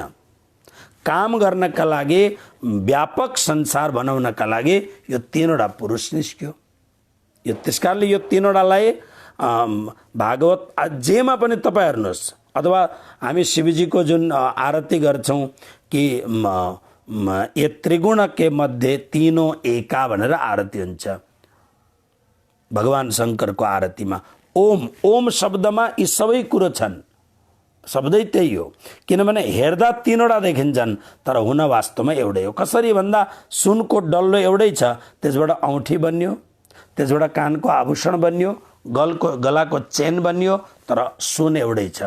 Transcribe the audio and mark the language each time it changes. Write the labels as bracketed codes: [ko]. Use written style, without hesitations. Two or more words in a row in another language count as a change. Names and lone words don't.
[ne] काम गर्नका लागि, व्यापक संसार बनाउनका लागि यो तीनवटा पुरुष निस्क्यो। यो त्यसकारणले यो तीनवटालाई भागवत जेमा पनि तपाईँ हेर्नुहोस्, अथवा हामी शिवजीको जुन आरती गर्छौँ कि [hi] ये त्रिगुण के मध्ये तीनों एका [ne] भनेर आरती हुन्छ भगवान शङ्करको आरतीमा। ओम, ओम शब्दमा यी सबै कुरो छन्, शब्दै त्यही हो। किनभने हेर्दा तीनवटा देखिन्छन् तर हुन वास्तवमा एउटै हो। कसरी भन्दा सुनको डल्लो एउटै छ, त्यसबाट औँठी बन्यो, त्यसबाट कानको आभूषण बन्यो, गलाको चेन बन्यो, तर सुन एउटै छ।